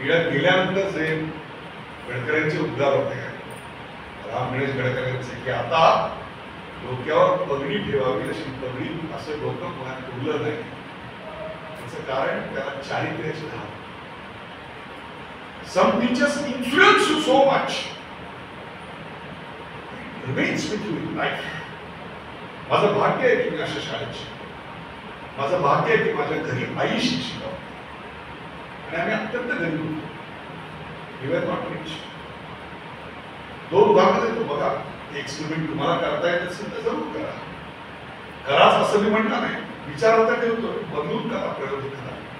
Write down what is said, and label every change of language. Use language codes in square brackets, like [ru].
[mr] गेल्यानंतर जे गडकऱ्यांचे उद्गार होते, राम गणेश गडकऱ्यांचे, की आता डोक्यावर पगडी ठेवावी अशी पगडी असं डोकं कोणाला उरलं नाही. त्याचं कारण त्याला चारित्र्याची धार. [en] Some teachers influence you so much, it remains with you in life. [mr] माझं भाग्य आहे की मी अशा शाळेत शिकलो. माझं भाग्य आहे की माझ्या घरी आई शिक्षिका आणि आम्ही अत्यंत गरीब होतो. We were not rich. दोन उदाहरणं देतो बघा. एक्सपेरिमेंट तुम्हाला करता येत असेल तर जरूर करा. कराच असं मी म्हणणार नाही, विचारात ठेवतो, बदलून करा, प्रयोग करा.